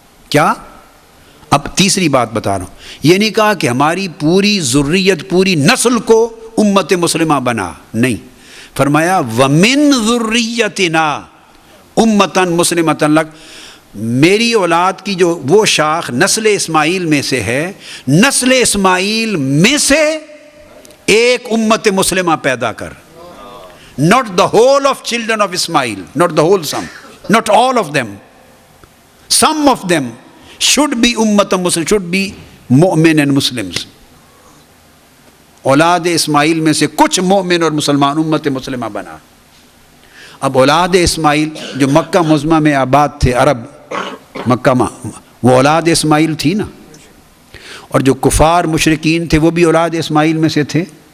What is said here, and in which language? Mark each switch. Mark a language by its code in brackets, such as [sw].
[ur] کیا؟ اب تیسری بات بتا رہا ہوں، یہ نہیں کہا کہ ہماری پوری ذریت، پوری نسل کو امت مسلمہ بنا، نہیں، فرمایا [ar] ومن ذریتنا امتن مسلمتن لک، [ur] میری اولاد کی جو وہ شاخ نسل اسماعیل میں سے ہے، نسل اسماعیل میں سے ایک امت مسلمہ پیدا کر۔ [en] Not the whole of children of Ismail, not the whole some, not all of them. Some of them should be ummat muslim, should be mu'min and Muslims. [ur] اولاد اسماعیل میں سے کچھ مومن اور مسلمان امت مسلمہ بنا۔ اب اولاد اسماعیل جو مکہ معظمہ میں آباد تھے، عرب مکہ میں، وہ اولاد اسماعیل تھی نا، اور جو کفار مشرکین تھے وہ بھی اولاد اسماعیل میں سے تھے۔